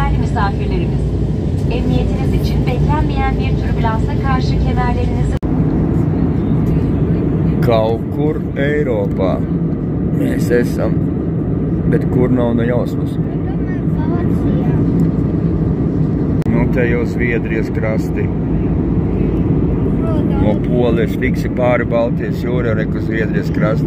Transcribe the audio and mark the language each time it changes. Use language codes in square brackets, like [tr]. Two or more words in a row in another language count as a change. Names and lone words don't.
[tr] misafirlerimiz. Emniyetiniz için beklenmeyen bir türbülansa karşı kemerlerinizi... [lv] Kaut kur Eiropā mēs esam, bet kur nav ne jausmas. Nu, te jau Zviedrijas krasti. No Polijas fiksi pāri Baltijas jūra, reku Zviedrijas krasti.